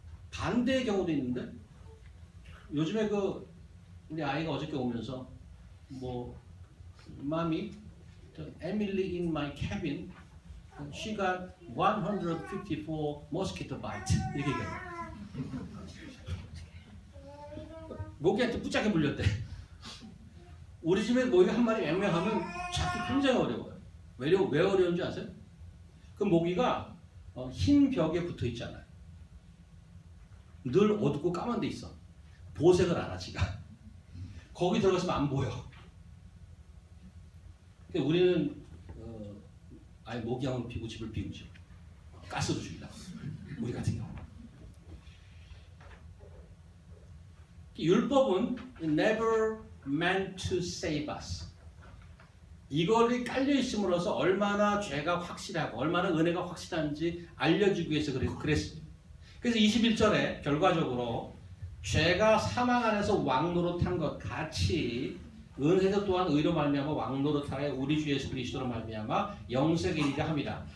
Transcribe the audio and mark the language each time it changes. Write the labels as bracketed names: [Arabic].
[Korean] 반대의 경우도 있는데 요즘에 우리 아이가 어저께 오면서 [English] Mommy, Emily in my cabin, she got 154 mosquito bites. [Korean] 이렇게 얘기해요. 모기한테 뿌짝에 물렸대. 우리 집에 모기가 한 마리 맹맹하면 잡기 굉장히 어려워요. 왜 어려운지 아세요? 그 모기가 흰 벽에 붙어 있잖아요. 늘 어둡고 까만 데 있어. 보색을 알아 지가. 거기 들어갔으면 안 보여. 근데 우리는 아예 모기향을 피우고 집을 비우죠. 가스로 줍니다. 우리 같은 경우. 율법은 [English] never meant to save us. [Korean] 이거를 깔려 있음으로써 얼마나 죄가 확실하고 얼마나 은혜가 확실한지 알려주기 위해서 그랬습니다. 그래서 21절에 결과적으로 죄가 사망 안에서 왕노릇한 것 같이 은혜도 또한 의로 말미암아 왕노릇하여 우리 주 예수 그리스도로 말미암아 영생에 이르게 합니다.